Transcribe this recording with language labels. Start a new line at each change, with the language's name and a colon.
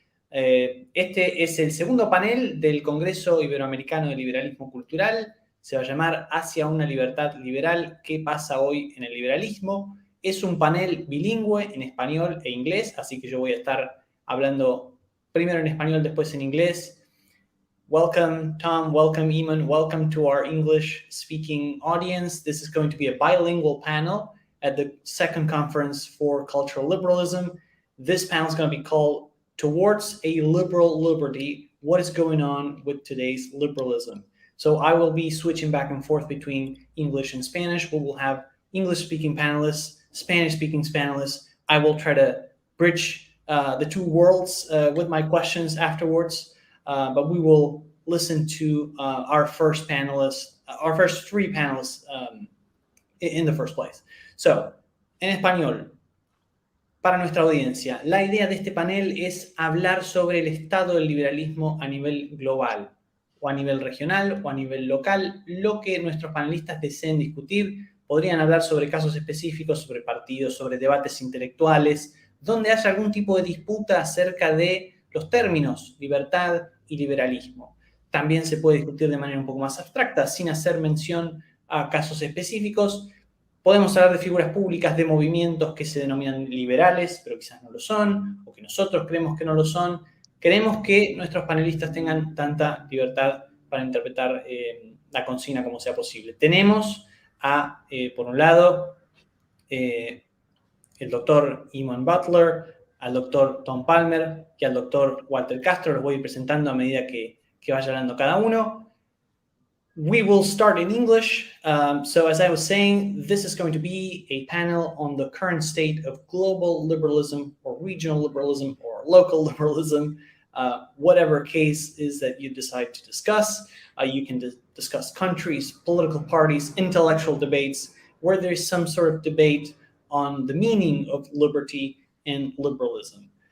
Spanish: Este es el segundo panel del Congreso Iberoamericano de Liberalismo Cultural. Se va a llamar Hacia una libertad liberal. ¿Qué pasa hoy en el liberalismo? Es un panel bilingüe en español e inglés, así que yo voy a estar hablando primero en español, después en inglés.
English: Welcome, Tom. Welcome, Eamonn. Welcome to our English-speaking audience. This is going to be a bilingual panel at the second conference for cultural liberalism. This panel is going to be called Towards a Liberal Liberty, What is Going On with Today's Liberalism? So I will be switching back and forth between English and Spanish. We will have English-speaking panelists, Spanish-speaking panelists. I will try to bridge the two worlds with my questions afterwards. But we will listen to our first three panelists in the first place. So,
Spanish: en español, para nuestra audiencia, la idea de este panel es hablar sobre el estado del liberalismo a nivel global, o a nivel regional, o a nivel local, lo que nuestros panelistas deseen discutir. Podrían hablar sobre casos específicos, sobre partidos, sobre debates intelectuales, donde haya algún tipo de disputa acerca de los términos libertad y liberalismo. También se puede discutir de manera un poco más abstracta, sin hacer mención a casos específicos. Podemos hablar de figuras públicas, de movimientos que se denominan liberales, pero quizás no lo son, o que nosotros creemos que no lo son. Queremos que nuestros panelistas tengan tanta libertad para interpretar la consigna como sea posible. Tenemos por un lado, el doctor Eamonn Butler, al doctor Tom Palmer y al doctor Walter Castro. Los voy a ir presentando a medida que vaya hablando cada uno.
English: We will start in English. So as I was saying, this is going to be a panel on the current state of global liberalism or regional liberalism or local liberalism, whatever case is that you decide to discuss. You can discuss countries, political parties, intellectual debates, where there's some sort of debate on the meaning of liberty and liberalism.